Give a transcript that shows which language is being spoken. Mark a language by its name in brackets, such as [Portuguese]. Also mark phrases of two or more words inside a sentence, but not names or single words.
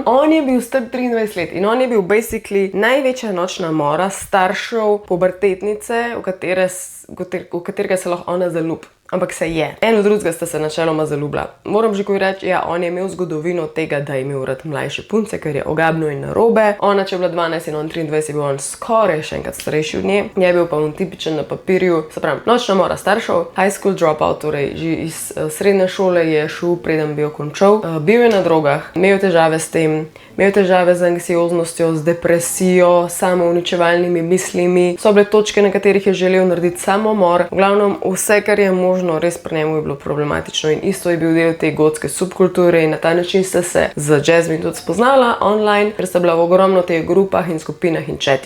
[Slovenian] On je bil star 23 let in on je bil basically največja nočna mora staršev pubertetnice, v katerega se lahko ona zaljubi. Ampak se je. Eno drugega sta se načeloma zaljubila. Moram že koji reči, ja, on je imel zgodovino tega, da je imel rad mlajše punce, ker je ogabno in narobe. Ona, če je bila 12 in on 23, je bil on skoraj še enkrat starejši od nje. Je bil pa on tipičen na papirju, se pravi, nočna mora staršev, [English] high school dropout, [Slovenian] torej že iz srednje šole je šel, preden bi jo končal. Bil je na drogah, imel težave s tem, imel težave z anksioznostjo, z depresijo, samouničevalnimi mislimi. So bile točke, na katerih je želel narediti samomor. V glavnem, vse, kar je možno, res pri njemu je bilo problematično in isto je bil del te gotske subkulture in na ta način sta se z Jasmine tudi spoznala online, ker sta bila v ogromno teh grupah in skupinah in chatih.